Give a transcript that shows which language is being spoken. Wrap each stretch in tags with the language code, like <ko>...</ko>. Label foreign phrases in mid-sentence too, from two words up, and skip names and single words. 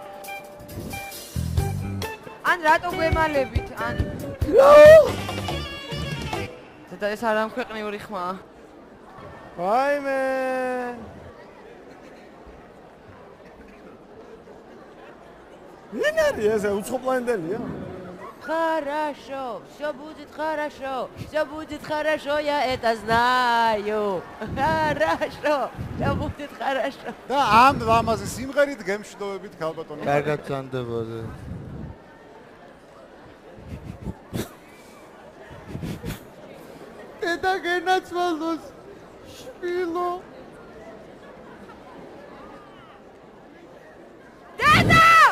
<ka>ან რატო გვემალებით? ან და ეს არ ამქვეყნიური ხმაა. ვაიმე. ვინ არის ეს უცხოპლანეტელია?</ka> <ru>Хорошо, все будет хорошо, я это знаю. Хорошо, все будет хорошо.</ru> <ka>და ამ ამაზე სიმღერით გემშვიდობებით ქალბატონო. კარგად განდებოდე. და გენაცვალოს შვილო. დედა!</ka>